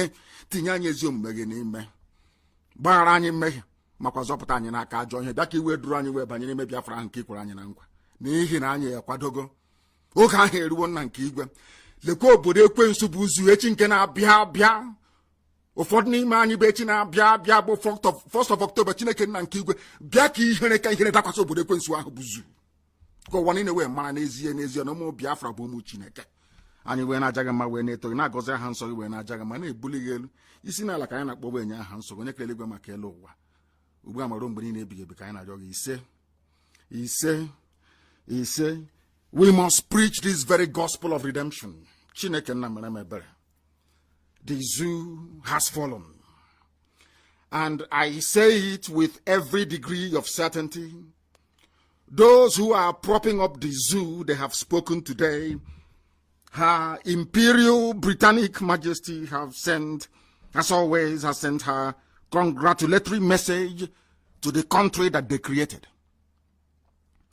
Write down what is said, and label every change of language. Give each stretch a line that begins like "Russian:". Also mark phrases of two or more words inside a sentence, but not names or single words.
Igbo: Tinye anyị ezi omume gị n'ime, gbaghara anyị mmehie, makwa zọpụta anyị n'aka ajọ ihe. Bịa ka iwe duru anyị wee banye n'ime Biafra ahụ nke ikwere anyị na nkwa, n'ihi na anyị akwadogo. Oge ahụ eruwo nna nke igwe. Lekwa obodo ekwensu bụ uzu echi nke na-abịa abịa. Ụfọdụ n'ime anyị bụ echi na-abịa abịa bụ 1st of October. Chineke nna nke igwe, bịa ka ihere dakwasị obodo ekwensu ahụ bụ uzu, ka ụwa niile wee mara n'ezie n'ezie na ụmụ Biafra bụ ụmụ Chineke. Anyị wee na-aja gị mma, wee na-eto gị, na-agọzi aha nsọ gị, wee na-aja gị mma, na-ebuli gị elu. Isi n'ala ka anyị na-akpọ enye aha nsọ gị, onye kere eluigwe maka elu ụwa, ugbu a ma ruo mgbe niile ebighị ebi, ka anyị na-arịọ gị ise.
English: We must preach this very gospel of redemption.
Igbo: Chineke nna mere m ebere.
English: The zoo has fallen, and I say it with every degree of certainty. Those who are propping up the zoo, they have spoken today. Her Imperial Britannic Majesty have sent, as always, has sent her congratulatory message to the country that they created.